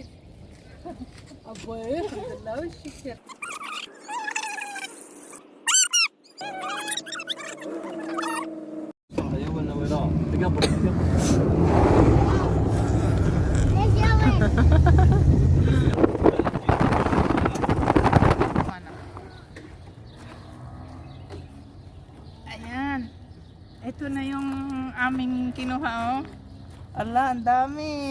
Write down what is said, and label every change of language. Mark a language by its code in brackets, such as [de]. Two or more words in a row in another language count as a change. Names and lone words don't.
[ar] أبوي الحمد لله والشكر. صحيح ولا وراء تقبل [tl] Ayan. Ito na yung aming kinuha, oh. Ala, ang dami.